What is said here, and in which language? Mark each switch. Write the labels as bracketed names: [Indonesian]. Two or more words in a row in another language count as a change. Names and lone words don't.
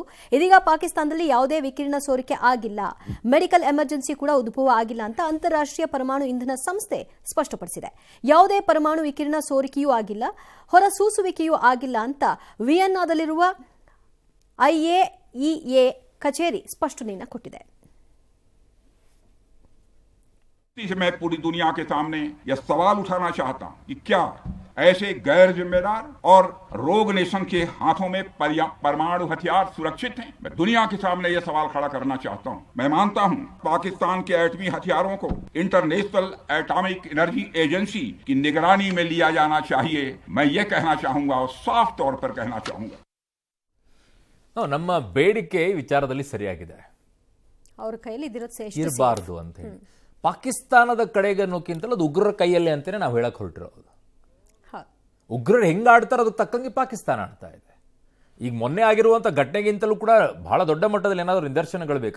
[Kannada] ಇದೀಗ ಪಾಕಿಸ್ತಾನದಲ್ಲಿ ಯಾವುದೇ ವಿಕಿರಣ ಸೋರಿಕೆ ಆಗಿಲ್ಲ, [English] medical emergency [Kannada] ಕೂಡ ಉದ್ಭವ ಆಗಿಲ್ಲ ಅಂತ ಅಂತಾರಾಷ್ಟ್ರೀಯ ಪರಮಾಣು ಇಂಧನ ಸಂಸ್ಥೆ ಸ್ಪಷ್ಟಪಡಿಸಿದೆ. ಯಾವುದೇ ಪರಮಾಣು ವಿಕಿರಣ ಸೋರಿಕೆಯೂ ಆಗಿಲ್ಲ, ಹೊರಸೂಸುವಿಕೆಯೂ ಆಗಿಲ್ಲ ಅಂತ ವಿಯೆನ್ನಾದಲ್ಲಿರುವ IAEA ಕಚೇರಿ ಸ್ಪಷ್ಟನೆಯನ್ನು ಕೊಟ್ಟಿದೆ. [Hindi] मैं पूरी दुनिया के सामने यह सवाल उठाना चाहता हूं कि क्या ऐसे गैर जिम्मेदार और [English] rogue nation [Hindi] के हाथों में परमाणु हथियार सुरक्षित हैं? मैं दुनिया के सामने यह सवाल खड़ा करना चाहता हूं. मैं मानता हूं पाकिस्तान के एटमी हथियारों को इंटरनेशनल एटॉमिक एनर्जी एजेंसी की निगरानी में लिया जाना चाहिए. मैं ये कहना चाहूंगा और साफ तौर पर कहना चाहूंगा. [Kannada] ನಮ್ಮ ಬೇಡಿಕೆ ವಿಚಾರದಲ್ಲಿ ಸರಿಯಾಗಿದೆ, ಅವರ ಕೈಯಲ್ಲಿ ಇರಬಾರ್ದು ಅಂತ ಹೇಳಿ. ಪಾಕಿಸ್ತಾನದ ಕಡೆಗೆ ಅನ್ನೋಕ್ಕಿಂತಲೂ ಅದು ಉಗ್ರರ ಕೈಯಲ್ಲಿ ಅಂತಾನೆ ನಾವು ಹೇಳಕ್ ಹೊರಟಿರೋದು. ಉಗ್ರರು ಹೆಂಗ್ ಆಡ್ತಾರೋ ಅದಕ್ಕೆ ತಕ್ಕಂಗೆ ಪಾಕಿಸ್ತಾನ ಆಡ್ತಾ ಇದೆ. ಈಗ ಮೊನ್ನೆ ಆಗಿರುವಂತ ಘಟನೆಗಿಂತಲೂ ಕೂಡ ಬಹಳ ದೊಡ್ಡ ಮಟ್ಟದಲ್ಲಿ ಏನಾದರೂ ನಿದರ್ಶನಗಳು ಬೇಕಾ?